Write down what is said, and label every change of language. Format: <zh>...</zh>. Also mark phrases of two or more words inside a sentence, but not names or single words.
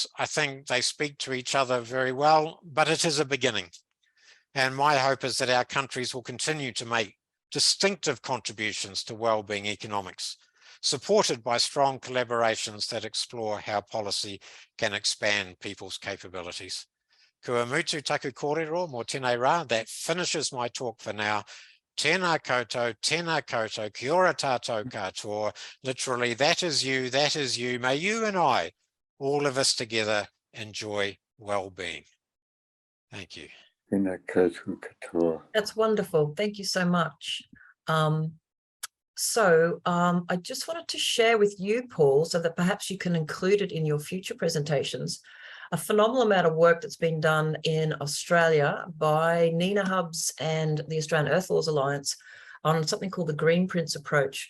<en>I think they speak to each other very well, but it is a beginning. And my hope is that our countries will continue to make distinctive contributions to wellbeing economics, supported by strong collaborations that explore how policy can expand people's capabilities.</en> <mi>Kua mutu taku kōrero mō tēnei rā.</mi> <en>That finishes my talk for now.</en> <mi>Tēnā koutou, kia ora tātou katoa.</mi> <en>Literally, that is you, that is you. May you and I, all of us together, enjoy well-being. Thank you.</en> <mi>Tēnā koutou katoa.</mi> <en>That's wonderful. Thank you so much. I just wanted to share with you, Paul, so that perhaps you can include it in your future presentations, a phenomenal amount of work that's been done in Australia by NENA Hubs and the Australian Earth Laws Alliance on something called the Green Prince approach.</en>